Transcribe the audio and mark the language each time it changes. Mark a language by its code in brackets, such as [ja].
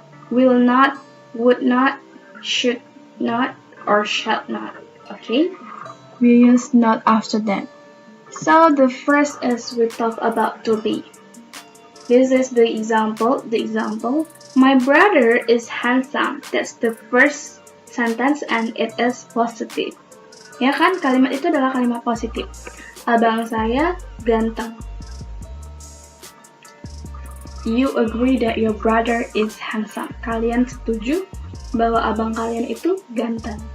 [en] Will not, would not, should not, or shall not. Okay? we use not after them. So the first is we talk about to be. This is the example. My brother is handsome. That's the first sentence and it is positive. [id] Ya kan, kalimat itu adalah kalimat positif. Abang saya ganteng. [en] You agree that your brother is handsome. [id] Kalian setuju bahwa abang kalian itu ganteng.